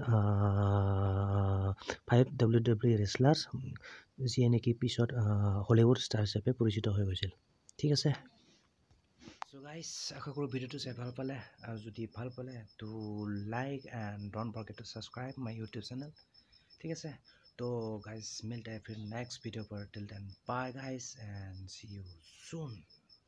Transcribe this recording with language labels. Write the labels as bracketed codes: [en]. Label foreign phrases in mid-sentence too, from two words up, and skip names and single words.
[as] 5 WWE ৰেচলাৰ্ছ যিয়ে নেকি পিছত হলিউড ষ্টাৰ হিচাপে পৰিচিত হৈ গৈছিল ঠিক আছে [en] so guys [as] আশা কৰোঁ ভিডিঅ'টো চাই ভাল পালে আৰু যদি ভাল পালে তো [en] like and don't forget to subscribe my YouTube channel [as] ঠিক আছে তো গাইজ মিলতে [hi] हैं फिर नेक्स्ट वीडियो पर [en] till then bye guys and see you soon